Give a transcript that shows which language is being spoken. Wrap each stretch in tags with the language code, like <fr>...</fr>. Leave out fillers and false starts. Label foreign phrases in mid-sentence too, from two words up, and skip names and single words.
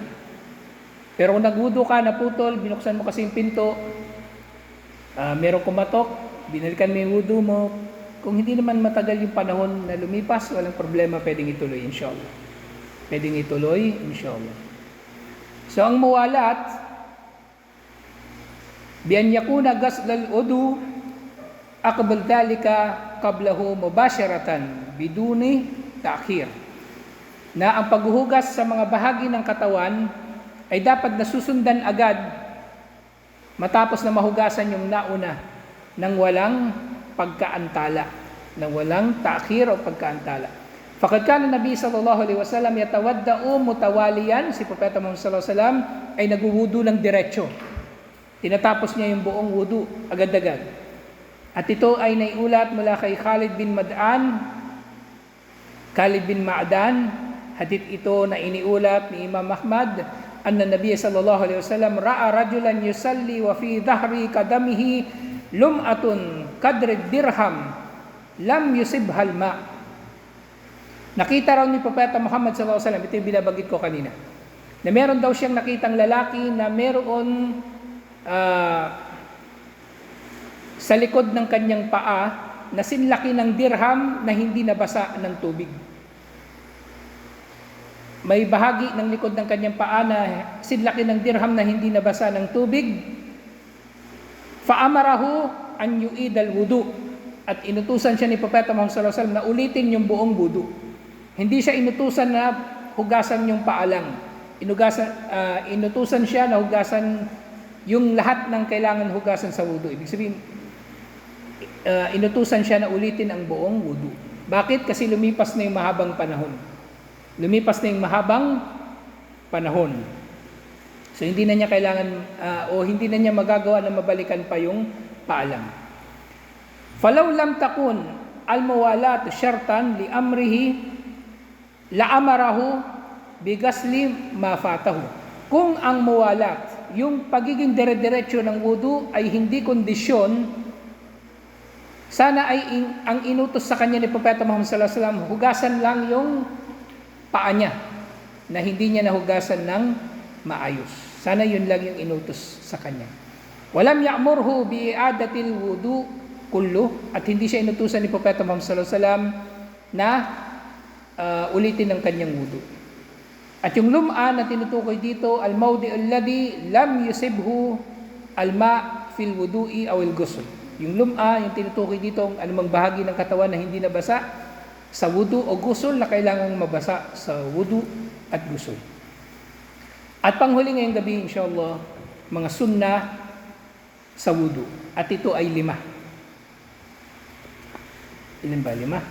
<tl>Pero kung nagwudu ka, naputol, binuksan mo kasi yung pinto, merong kumatok, binalikan mo yung wudu mo, kung hindi naman matagal yung panahon na lumipas, walang problema, pwedeng ituloy, inshallah. Pwedeng ituloy, inshallah.</tl> <ar>So, ang muwalat, بأن يكون غسل العضو عقب ذلك قبله مباشرة بدون تأخير.</ar> <tl>Na ang paghuhugas sa mga bahagi ng katawan ay dapat nasusundan agad matapos na mahugasan yung nauna ng walang pagkaantala, ng walang ta'khir o pagkaantala.</tl> <ar>فقد كان النبي صلى الله عليه وسلم يتوضأ متواليا,</ar> <tl>si Propeta Muhammad</tl> <ar>صلى الله عليه وسلم</ar> <tl>ay nagwudu ng diretso. Tinatapos niya yung buong wudu agad-agad. At ito ay naiulat mula kay Khalid bin Ma'dan, hadith ito na iniulat ni Imam Ahmad,</tl> <ar>أن النبي صلى الله عليه وسلم رأى رجلا يصلي وفي ظهر قدمه لمعة قدر درهم لم يصبها الماء'.</ar> <tl>Nakita raw ni Propeta Muhammad</tl> <ar>صلى الله عليه وسلم,</ar> <tl>ito yung binabanggit ko kanina, na meron daw siyang nakitang lalaki na meron sa likod ng kanyang paa na sinlaki ng dirham na hindi nabasa ng tubig. May bahagi ng likod ng kanyang paa na sinlaki ng dirham na hindi nabasa ng tubig.</tl> <ar>فأمره أن يعيد الوضوء,</ar> <tl>at inutusan siya ni Propeta Muhammad</tl> <ar>صلى الله عليه وسلم</ar> <tl>na ulitin yung buong wudu. Hindi siya inutusan na hugasan yung paa lang. Inutusan siya na hugasan yung lahat ng kailangan hugasan sa wudu. Ibig sabihin, inutusan siya na ulitin ang buong wudu. Bakit? Kasi lumipas na yung mahabang panahon. Lumipas na yung mahabang panahon. So hindi na niya kailangan, hindi na niya magagawa na mabalikan pa yung paa lang.</tl> <ar>فلو لم تكن الموالاة شرطا لأمره لأمره بغسل ما فاته.</ar> <tl>Kung ang muwalat, yung pagiging dire-diretso ng wudu ay hindi kondisyon Sana ay ang inutos sa kanya ni Propeta Muhammad</tl> <ar>صلى الله عليه وسلم,</ar> <tl>hugasan lang yung paa niya, na hindi niya nahugasan ng maayos. Sana yun lang yung inutos sa kanya.</tl> <ar>ولم يأمره بإعادة الوضوء كله,</ar> <tl>at hindi siya inutusan ni Propeta Muhammad</tl> <ar>صلى الله عليه وسلم</ar> <tl>na ulitin ang kanyang wudu. At yung lum'a na tinutukoy dito,</tl> <ar>الموضع الذي لم يصبه الماء في الوضوء أو الغسل.</ar> <tl>Yung lum'a, yung tinutukoy dito, ang anumang bahagi ng katawan na hindi nabasa sa wudu o ghusl na kailangang mabasa sa wudu at ghusl. At panghuli ngayong gabi, inshallah, mga sunnah sa wudu. At ito ay 5. Ilan ba?</tl>